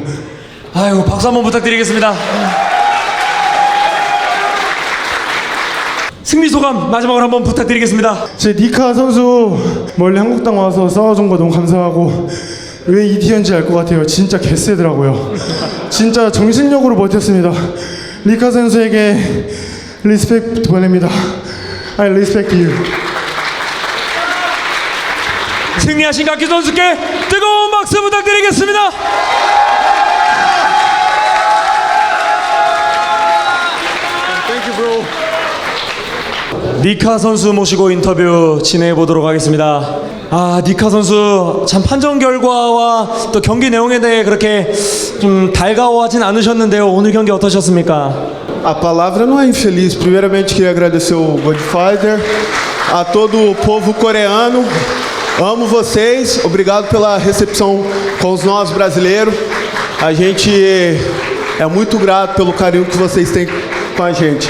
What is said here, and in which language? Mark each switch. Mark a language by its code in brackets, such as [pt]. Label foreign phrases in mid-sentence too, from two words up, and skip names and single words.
[ko] 아이고, 박수 한번 부탁드리겠습니다. 승리 소감 마지막으로 한번 부탁드리겠습니다. 제 니카 선수 멀리 한국당 와서 싸워준 거 너무 감사하고, 왜 이티언지 알 것 같아요. 진짜 개쎄더라고요. 진짜 정신력으로 버텼습니다. 니카 선수에게 리스펙트 보냅니다. [en] I respect you. [ko] 승리하신 갓균 선수께 뜨거운 박수 부탁드리겠습니다. 니카 선수 모시고 인터뷰 진행해 보도록 하겠습니다. 니카 선수 참 판정 결과와 또 경기 내용에 대해 그렇게 좀 달가워하진 않으셨는데요. 오늘 경기 어떠셨습니까? [pt] A palavra não é infeliz. Primeiramente queria agradecer o Godfather, a todo o povo coreano. Amo vocês. Obrigado pela recepção com os nós brasileiros. A gente é muito grato pelo carinho que vocês têm com a gente.